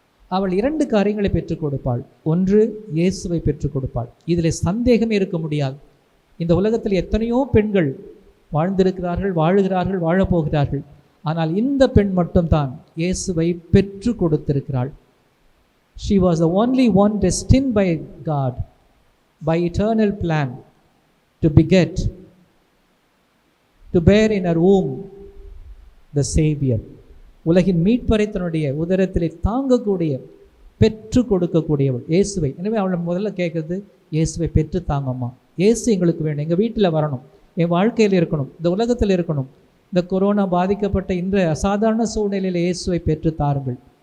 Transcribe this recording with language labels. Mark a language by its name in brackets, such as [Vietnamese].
[Tamil] அவள் 2 காரியங்களை பெற்றுக் கொடுப்பாள். ஒன்று, இயேசுவை பெற்றுக் கொடுப்பாள். இதில் சந்தேகமே இருக்க முடியாது. இந்த உலகத்தில் எத்தனையோ பெண்கள் வாழ்ந்திருக்கிறார்கள், வாழுகிறார்கள், வாழப்போகிறார்கள். ஆனால் இந்த பெண் மட்டும்தான் இயேசுவை பெற்று கொடுத்திருக்கிறாள். [English] She was the only one destined by God, by eternal plan, to beget, to bear in her womb the Savior. [Tamil] உலகின் மீட்பரை தன்னுடைய உதரத்திலே தாங்கக்கூடிய, பெற்று கொடுக்கக்கூடியவள் இயேசுவை. எனவே அவளை முதல்ல கேட்குறது, இயேசுவை பெற்று தாங்கம்மா. இயேசு எங்களுக்கு வேணும், எங்கள் வீட்டில் வரணும், என் வாழ்க்கையில் இருக்கணும், இந்த உலகத்தில் இருக்கணும். இந்த கொரோனா பாதிக்கப்பட்ட இன்றைய அசாதாரண சூழ்நிலையில் இயேசுவை பெற்று தாருங்கள்.